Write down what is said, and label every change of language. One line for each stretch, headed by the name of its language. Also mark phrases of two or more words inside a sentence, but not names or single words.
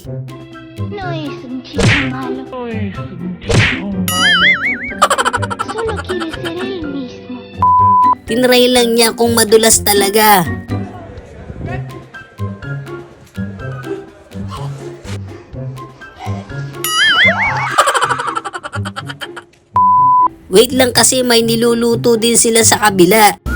Spanish: No es un chico malo. Solo quiere ser él mismo.
Filipino: Tinry lang niya kung madulas talaga. Wait lang kasi may niluluto din sila sa kabila.